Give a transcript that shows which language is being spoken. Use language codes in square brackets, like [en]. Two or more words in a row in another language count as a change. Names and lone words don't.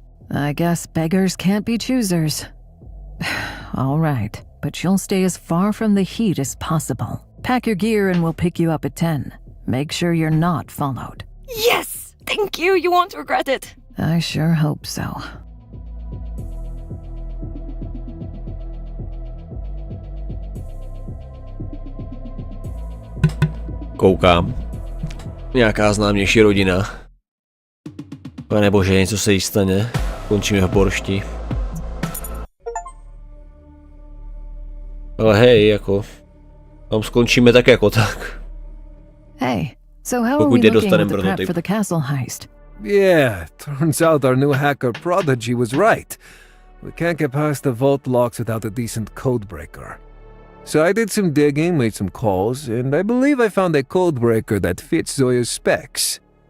[en] I guess beggars can't be choosers. All right, but you'll stay as far from the heat as possible. Pack your gear and we'll pick you up at 10. Make sure you're not followed. Yes! Thank you, you won't regret it. I sure hope so. [cs] Koukám. Nějaká známější rodina. Pane bože, něco se jí stane. Končíme v boršti. Ale hej, jako... Tam skončíme tak jako tak. [en] Hey, so how are [cs] Pokud [en] we looking [cs] nedostaneme [en] with the prep [cs] prototyp. [en] for the castle heist? Yeah, turns out our new hacker prodigy was right. We can't get past the vault locks without a decent codebreaker. So I did some digging, made some calls, and I believe I found a codebreaker that fits Zoya's specs.